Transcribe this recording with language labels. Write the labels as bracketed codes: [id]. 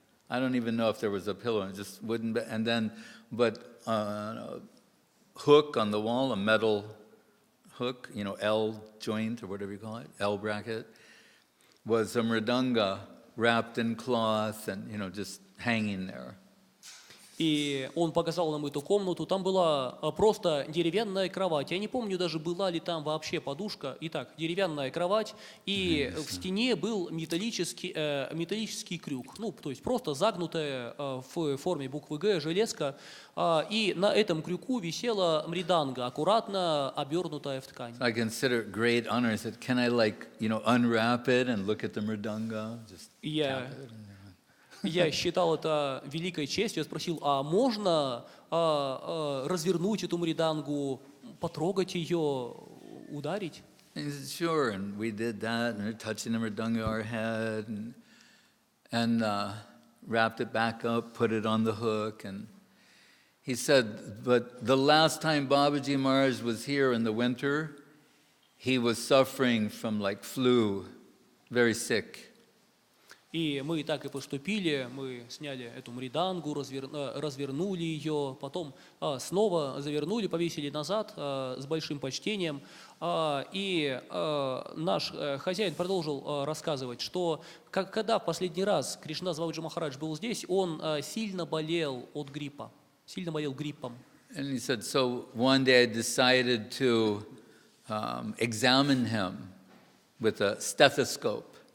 [en] I don't even know if there was a pillow, just wooden bed. And then, a hook on the wall, a metal hook, L joint or whatever you call it, L bracket, was a mridanga wrapped in cloth and, just hanging there. [ru] И он показал нам эту комнату, там была просто деревянная кровать. Я не помню даже, была ли там вообще подушка. Итак, деревянная кровать, и в стене был металлический крюк. То есть просто загнутая в форме буквы «Г» железка. И на этом крюку висела мриданга, аккуратно обернутая в ткань. [en] I consider it great honor. I said, can I unwrap it and look at the mridanga? Just tap it. [ru] Я считал это великой честью. Я спросил, а можно развернуть эту мридангу, потрогать ее, ударить? [en] And he said, sure, and we did that, and we're touching the mridanga our head, and wrapped it back up, put it on the hook, and he said, but the last time Babaji Maharaj was here in the winter, he was suffering from flu, very sick. [ru] И мы так и поступили, мы сняли эту мридангу, развернули ее, потом снова завернули, повесили назад с большим почтением. И наш хозяин продолжил рассказывать, что когда в последний раз Кришнадас Бабаджи Махарадж был здесь, он сильно болел от гриппа, сильно болел гриппом. [en] And he said, so one day I decided to examine him with a stethoscope.